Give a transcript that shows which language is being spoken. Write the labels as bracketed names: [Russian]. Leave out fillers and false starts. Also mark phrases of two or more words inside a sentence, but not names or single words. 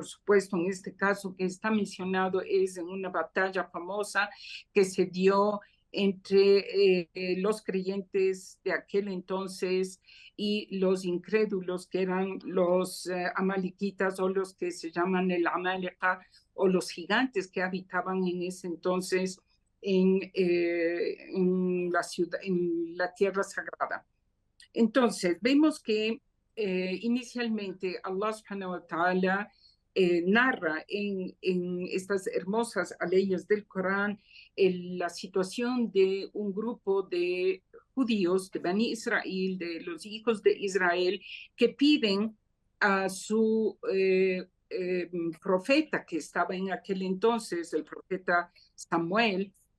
[Spanish] supuesto, en este caso que está mencionado, es en una batalla famosa que se dio entre los creyentes de aquel entonces y los incrédulos, que eran los amalequitas, o los que se llaman el Amaleka, o los gigantes que habitaban en ese entonces en la ciudad, en la tierra sagrada. Entonces, vemos que inicialmente [Arabic] الله سبحانه وتعالى [Spanish] narra en estas hermosas aleyas del Corán la situación de un grupo de judíos, de Bani Israel, de los hijos de Israel, que piden a su profeta, que estaba en aquel entonces, el profeta Samuel,